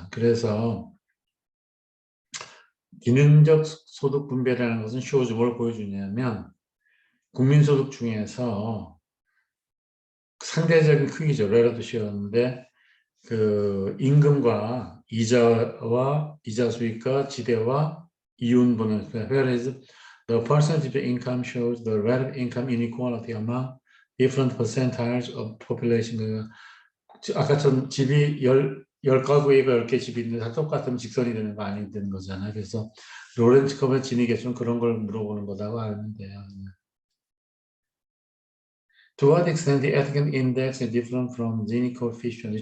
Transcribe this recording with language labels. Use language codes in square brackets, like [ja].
[ko] 그래서 기능적 소득 분배라는 것은 shows 뭘 보여주냐면 국민소득 중에서 상대적인 크기죠. [en] relative share인데 [ko] 그 임금과 이자 수익과 지대와 이윤분을 [en] whereas the percentage of income shows the relative income inequality among different percentiles of population. [ko] 아까처럼 집이 10가구에 10개 집이 있는데 다 똑같으면 직선이 되는 거 아니 되는 거잖아요. 그래서 로렌츠 컵의 진위 계수는 그런 걸 물어보는 거라고 알면 돼요. [en] To what extent the Atkin index is different from Gini coefficient?